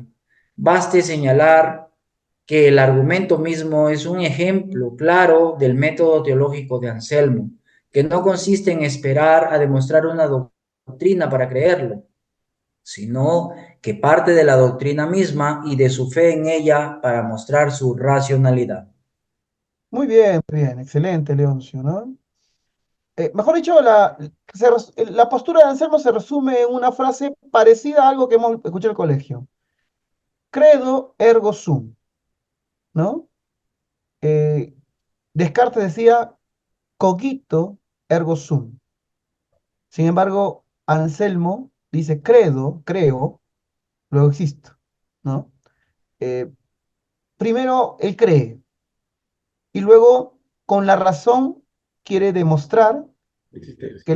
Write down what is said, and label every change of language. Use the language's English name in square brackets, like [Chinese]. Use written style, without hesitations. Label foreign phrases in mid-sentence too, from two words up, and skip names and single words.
[Spanish] Baste señalar que el argumento mismo es un ejemplo claro del método teológico de Anselmo, que no consiste en esperar a demostrar una doctrina para creerlo, sino que parte de la doctrina misma y de su fe en ella para mostrar su racionalidad. Muy bien, excelente, Leoncio, ¿no? Mejor dicho, la postura de Anselmo se resume en una frase parecida a algo que hemos escuchado en el colegio. [Latin] Credo ergo sum, [Spanish] ¿no? Eh, Descartes decía [Latin] cogito ergo sum. [Spanish] Sin embargo, Anselmo dice creo, luego existo, ¿no? Eh, Primero, él cree y luego, con la razón, quiere demostrar que